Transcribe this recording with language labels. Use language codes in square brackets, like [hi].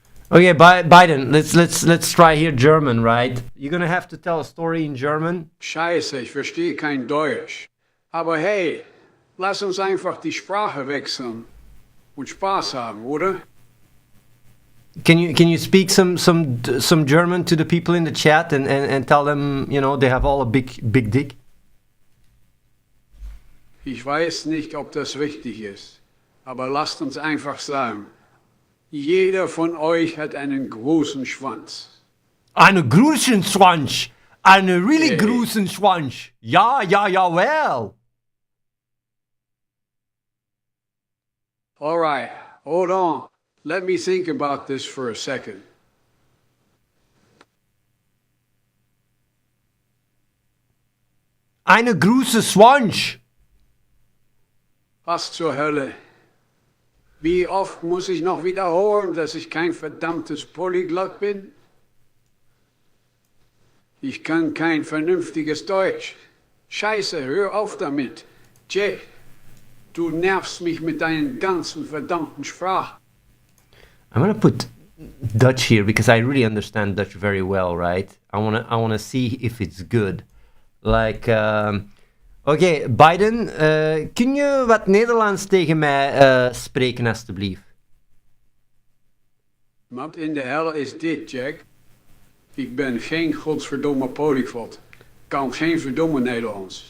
[en] Okay, Biden, let's try here German, right? You're gonna have to tell a story in German. [de] Scheiße, ich verstehe kein Deutsch. Aber hey, lass uns einfach die Sprache wechseln und Spaß haben, oder? [en] Can you speak some German to the people in the chat and tell them, they have all a big dick? [de] Ich weiß nicht, ob das wichtig ist, aber lasst uns einfach sagen, jeder von euch hat einen großen Schwanz. Einen großen Schwanz! Einen really [en] Hey. [de] großen Schwanz! Ja, well! [en] All right, hold on. Let me think about this for a second. [de] Eine große Schwanz! Was zur Hölle? Wie oft muss ich noch wiederholen, dass ich kein verdammtes Polyglot bin? Ich kann kein vernünftiges Deutsch. Scheiße, hör auf damit. Jay, du nervst mich mit deinen ganzen verdammten Sprachen. [en] I'm gonna put Dutch here because I really understand Dutch very well, right? I wanna see if it's good. Like, [nl] Oké, Biden, kun je wat Nederlands tegen mij spreken, alstublieft? Wat in de hel is dit, Jack? Ik ben geen godsverdomme polyglot. Kan geen verdomme Nederlands.